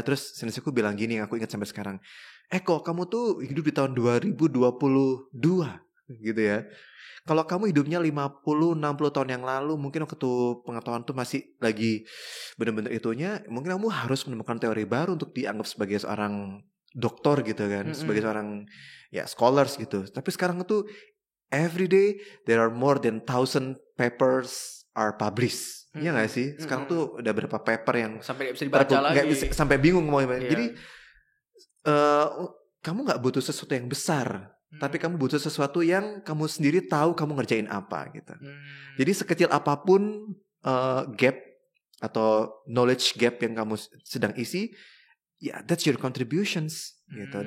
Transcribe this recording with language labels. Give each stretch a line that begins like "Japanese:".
Indonesian: Terus senseiku bilang gini, yang aku ingat sampai sekarang, kok kamu tuh hidup di tahun 2022 gitu ya. Kalau kamu hidupnya 50-60 tahun yang lalu, mungkin waktu pengetahuan tuh masih lagi bener-bener itunya, mungkin kamu harus menemukan teori baru untuk dianggap sebagai seorang doktor gitu kan, sebagai seorang ya scholars gitu. Tapi sekarang itu
English: every day there are more than 1,000 papers are published.
Indonesian: Iya gak sih? Sekarang tuh udah berapa paper yang sampai gak bisa dibaca lagi. Sampai bingung mau gimana. Iya. Jadi kamu gak butuh sesuatu yang besar, tapi kamu butuh sesuatu yang kamu sendiri tahu kamu ngerjain apa gitu. Jadi sekecil apapun gap atau knowledge gap yang kamu sedang isi, ya
English: that's your contributions
Indonesian: gitu.